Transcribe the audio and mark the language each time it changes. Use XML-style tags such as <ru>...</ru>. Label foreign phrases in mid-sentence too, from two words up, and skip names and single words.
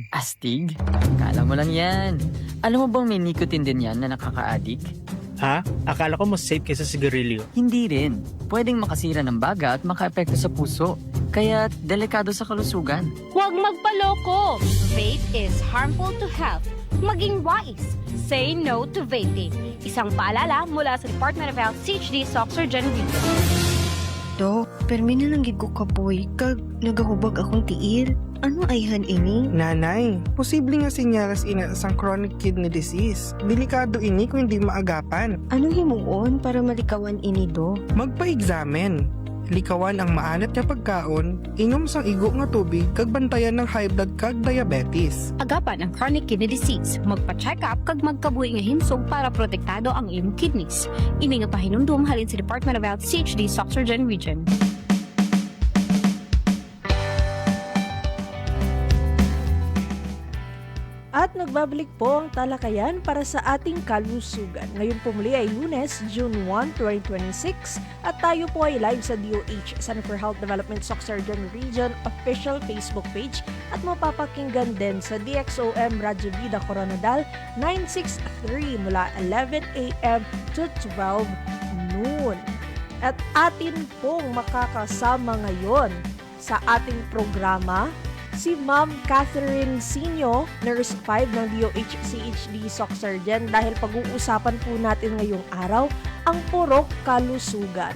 <tl>Astig? Kala mo lang yan. Alam mo bang may nicotine din yan na nakaka-addict? Ha? Akala ko mas safe kaysa sigarilyo. Hindi rin. Pwedeng makasira ng baga at maka-epekto sa puso. Kaya delikado sa kalusugan. Huwag magpaloko.</tl> <en>Vape is harmful to health.</en> <tl>Maging wise.</tl> <en>Say no to vaping.</en> <tl>Isang paalala mula sa Department of Health, CHD, Soxurgen Region.</tl> <hil>Dok, permi na lang gid ko kapoy kag nagahubag akong tiil. Ano ayhan ini? Nanay, posible nga sinyalas ina sang</hil> <en>chronic kidney disease.</en> <hil>Delikado ini kung hindi maagapan. Anong himuon para malikawan ini do? Magpa-examen. Likawan ang maalat nga pagkaon, inom sang igo nga tubig kag bantayan ng</hil> <en>high blood</en> <hil>kag diabetes. Agapan ang</hil> <en>chronic kidney disease.</en> <hil>Magpa-check up kag magkabuhi nga himsog para protektado ang imong kidneys. Ini nga pahinumdum halin sa Department of Health, CHD, Soxurgen Region.</hil> <tl>At nagbabalik po ang talakayan para sa ating kalusugan. Ngayon po muli ay Lunes, June 1, 2026 at tayo po ay live sa DOH, Center for Health Development Soxurgen Region official Facebook page at mapapakinggan din sa DXOM Radyo Vida Coronadal 963 mula 11 a.m.</tl> <en>to 12 noon.</en> <tl>At atin pong makakasama ngayon sa ating programa si Ma'am Catherine Sinyo, Nurse 5 ng DOH CHD Soxurgen dahil pag-uusapan po natin ngayong araw ang purok kalusugan.</tl>